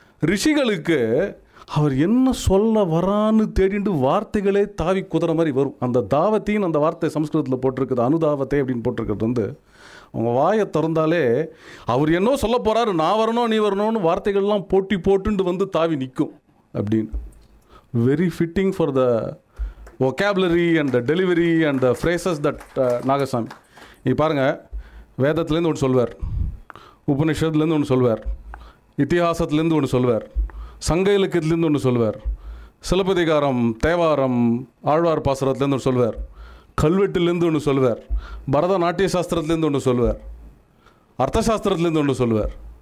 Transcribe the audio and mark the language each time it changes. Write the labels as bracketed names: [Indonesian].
[Tamil] ரிஷிகளுக்கு அவர் என்ன சொல்ல வரான்னு தேடிட்டு வார்த்தைகளே தாவி குதிரை மாதிரி வரும். அந்த தாவத்தின்னு அந்த வார்த்தை சமஸ்கிருதத்தில் போட்டிருக்குது, அனுதாவத்தை அப்படின்னு போட்டிருக்கிறது வந்து அவங்க வாயை திறந்தாலே அவர் என்ன சொல்ல போகிறாரு, நான் வரணும் நீ வரணும்னு வார்த்தைகள்லாம் போட்டுட்டு வந்து தாவி நிற்கும் அப்படின்னு. [English] Very fitting for the vocabulary and the delivery and the phrases that Nagaswamy. [Tamil] நீ பாருங்கள், வேதத்துலேருந்து ஒன்று சொல்வார், உபனிஷத்துலேருந்து ஒன்று சொல்வார், இத்திஹாசத்துலேருந்து ஒன்று சொல்வார், சங்க இலக்கியத்துலேருந்து ஒன்று சொல்வார், சிலப்பதிகாரம், தேவாரம், ஆழ்வார் பாசுரத்துலேருந்து ஒன்று சொல்வார், கல்வெட்டுலேருந்து ஒன்று சொல்வார், பரதநாட்டிய சாஸ்திரத்துலேருந்து ஒன்று சொல்வார், அர்த்தசாஸ்திரத்துலேருந்து ஒன்று சொல்வார்.